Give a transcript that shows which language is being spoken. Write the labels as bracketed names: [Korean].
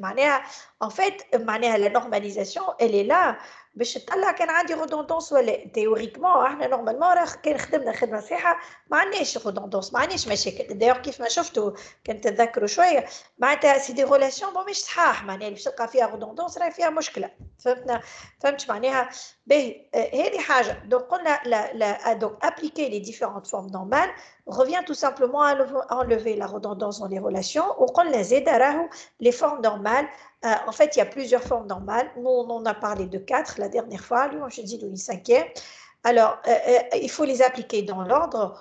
[French] معناها en fait معناها la normalisation elle est là [Arabic] باش تطلع كان عندي [French] redondance ولا. [Arabic] تيوريكمون احنا نورمالمون راه كان خدمنا خدمه صحيحه ما عندناش redondance ما عندناش مشاكل. دايوغ كيف ما شفتوا كان تتذكروا شويه معناتها سي دي ريلاسيون بون مش صحاح معناها باش تلقى فيها redondance راهي فيها مشكله. فهمت معناها باهي هذه حاجه. دونك قلنا [French] donc appliquer les différentes formes normales revient tout simplement à enlever la redondance dans les relations. Ou [Arabic] قلنا زيد راهو [French] les formes normales. En fait, il y a plusieurs formes normales. Nous, on en a parlé de 4 la dernière fois. Lui, je dis une 5e. Alors, il faut les appliquer dans l'ordre.